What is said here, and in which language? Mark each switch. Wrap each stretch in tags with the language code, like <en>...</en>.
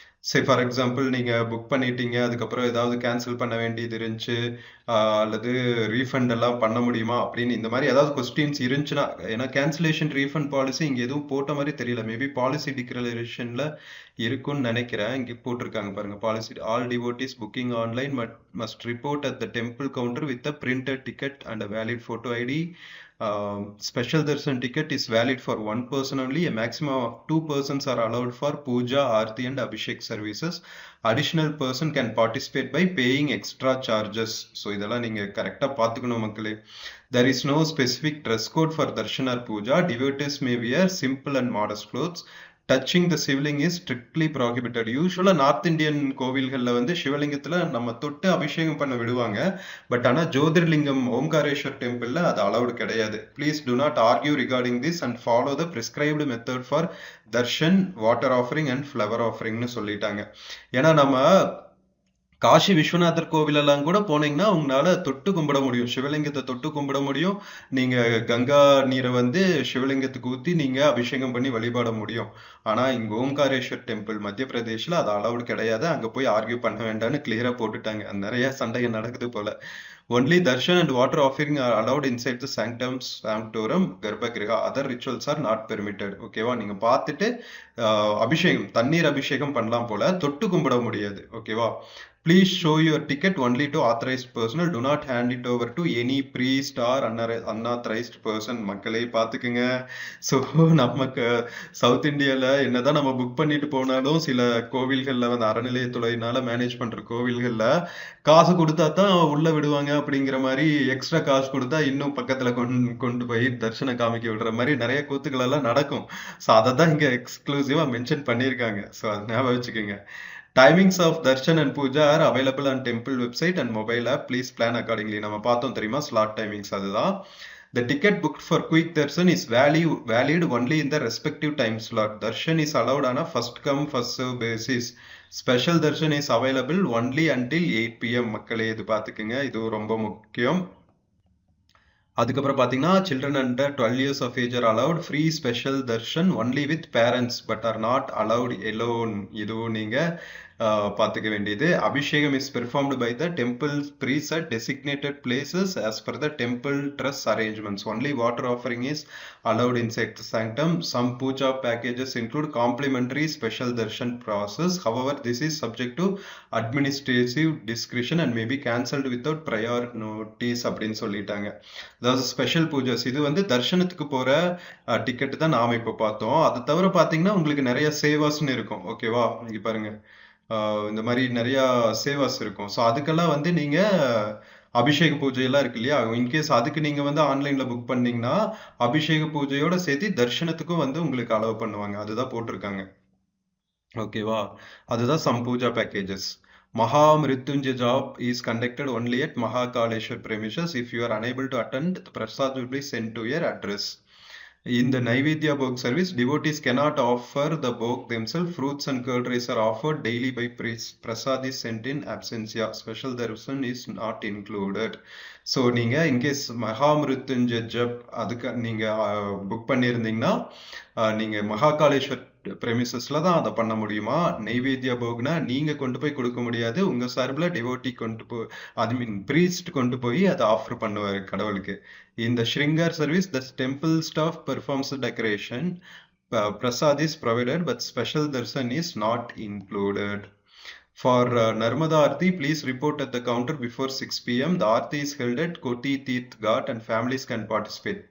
<ta>சரி, for example நீங்க book பண்ணிட்டீங்க, அதுக்கப்புறம் ஏதாவது கேன்சல் பண்ண வேண்டியது இருந்துச்சு, அல்லது ரீஃபண்ட் எல்லாம் பண்ண முடியுமா அப்படின்னு இந்த மாதிரி ஏதாவது கொஸ்டின்ஸ் இருந்துச்சுன்னா, ஏன்னா கேன்சலேஷன் ரீஃபண்ட் பாலிசி இங்க எதுவும் போட்ட மாதிரி தெரியல. மேபி பாலிசி டிக்ளரேஷன்ல இருக்கும்னு நினைக்கிறேன்.</ta> <en>இங்க போட்டிருக்காங்க பாருங்க, policy all devotees booking online must report at the temple counter with a printed ticket and a valid photo ID. Special darshan ticket is valid for one person only. A maximum of 2 persons are allowed for puja, aarti and abhishek services. Additional person can participate by paying extra charges. So</en> <ta>idella neenga correct ah paathukanum makkale.</ta> <en>There is no specific dress code for darshan or puja. Devotees may wear simple and modest clothes. Touching the Shivling is strictly prohibited.</en> <ta>யூஸ்வலாக north Indian கோவில்களில் வந்து சிவலிங்கத்தில் நம்ம தொட்டு அபிஷேகம் பண்ண விடுவாங்க. But ஆனால் ஜோதிர்லிங்கம் ஓம்காரேஸ்வர் டெம்பிளில் அது அலவுடு கிடையாது.</ta> <en>please do not argue regarding this and follow the prescribed method for darshan, water offering and flower ஆஃபரிங்னு</en> <ta>சொல்லிட்டாங்க. ஏன்னா நம்ம காசி விஸ்வநாதர் கோவில் எல்லாம் கூட போனீங்கன்னா உங்களால தொட்டு கும்பிட முடியும், சிவலிங்கத்தை தொட்டு கும்பிட முடியும். நீங்க கங்கா நீரை வந்து சிவலிங்கத்துக்கு ஊத்தி நீங்க அபிஷேகம் பண்ணி வழிபாட முடியும். ஆனா இங்க ஓம்காரேஸ்வர் டெம்பிள் மத்திய பிரதேஷ்ல அது அலவுட் கிடையாது. அங்க போய் ஆர்கியூ பண்ண வேண்டாம்னு கிளியரா போட்டுட்டாங்க. நிறைய சண்டைகள் நடக்குது போல.</ta> <en>Only darshan and water offering are allowed inside the sanctum sanctorum garbhagriha. Other rituals are not permitted.</en> <ta>ஓகேவா? நீங்க பார்த்துட்டு அபிஷேகம் தண்ணீர் அபிஷேகம் பண்ணலாம் போல, தொட்டு கும்பிட முடியாது. ஓகேவா?</ta> <en>Please show your ticket only to authorized personnel. Do not hand it over to any priest or unauthorized person.</en> <ta>மக்களே பார்த்துக்குங்க. ஸோ நமக்கு சவுத் இந்தியாவில் என்னதான் நம்ம புக் பண்ணிட்டு போனாலும் சில கோவில்களில் வந்து அறநிலையத்துறையினால மேனேஜ் பண்ற கோவில்களில் காசு கொடுத்தா தான் உள்ள விடுவாங்க அப்படிங்கிற மாதிரி, எக்ஸ்ட்ரா காசு கொடுத்தா இன்னும் பக்கத்துல கொண்டு போய் தரிசனம் காமிக்க விடுற மாதிரி நிறைய கூத்துக்கள் எல்லாம் நடக்கும். ஸோ அதை தான் இங்க எக்ஸ்க்ளூசிவா மென்ஷன் பண்ணியிருக்காங்க. ஸோ அதை ஞாபகம் வச்சுக்கோங்க.</ta> <en>Timings of darshan and puja are available on temple website and mobile app. Please plan accordingly.</en> <ta>நம்ம பார்த்தோம் தெரியுமா slot timings அதுதான்.</ta> <en>The ticket booked for quick darshan is valid only in the respective time slot. Darshan is allowed on a first come first serve basis. Special darshan is available only until 8 PM.</en> <ta>மக்களே இது பார்த்துக்குங்க, இது ரொம்ப முக்கியம். அதுக்கப்புறம் பார்த்தீங்கன்னா</ta> <en>children under 12 years of age are allowed free special darshan only with parents but are not allowed alone.</en> <ta>இதுவும் நீங்க பார்த்துக்க வேண்டியது.</ta> <en>Abhishekam is performed by the temple priests at designated places as per the temple trust arrangements. Only water offering is allowed inside the sanctum. Some puja packages include complimentary special darshan process. However, this is subject to administrative discretion and may be cancelled without prior notice</en> <ta>அப்படின்னு சொல்லிட்டாங்க. அதாவது special Pooja's இது வந்து தர்ஷனத்துக்கு போற ticket தான் நாம இப்ப பார்த்தோம். அதை தவிர பாத்தீங்கன்னா உங்களுக்கு நிறைய சேவாஸ்ன்னு இருக்கும். ஓகேவா? இங்க பாருங்க, இந்த மாதிரி நிறைய சேவாஸ் இருக்கும். ஸோ அதுக்கெல்லாம் வந்து நீங்க அபிஷேக பூஜை எல்லாம் இருக்கு இல்லையா, இன்கேஸ் அதுக்கு நீங்க வந்து ஆன்லைன்ல புக் பண்ணீங்கன்னா அபிஷேக பூஜையோட சேர்த்து தர்ஷனத்துக்கும் வந்து உங்களுக்கு அலோவ் பண்ணுவாங்க. அதுதான் போட்டிருக்காங்க. ஓகேவா? அதுதான் some Pooja packages.</ta> <en>Maha Mrityunjay job is conducted only at Mahakaleshwar premises. If you are unable to attend, the prasad will be sent to your address. In the Naivedya Bhog service, devotees cannot offer the Bhog themselves. Fruits and curd rice are offered daily by priests. Prasad is sent in absentia. Special darshan is not included.</en> <ta>So நீங்கள் in case Mahamrityunjaya ஜப் அதுக்கு நீங்கள் book பண்ணியிருந்தீங்கன்னா நீங்கள் மகாகாலேஸ்வர் பிரமிசஸ்ல தான் அதை பண்ண முடியுமா. நெய்வேத்தியா போகுனா நீங்கள் கொண்டு போய் கொடுக்க முடியாது. உங்கள் சார்பில் டிவோட்டி கொண்டு போய், அது மீன் பிரீஸ்ட் கொண்டு போய் அதை ஆஃபர் பண்ணுவார் கடவுளுக்கு.</ta> <en>In the Shringar service, the temple staff performs the decoration. Prasad is provided, but special darshan is not included. For Narmada Aarti, please report at the counter before 6 PM. The Aarti is held at Koti Teeth Ghat and families can participate.</en>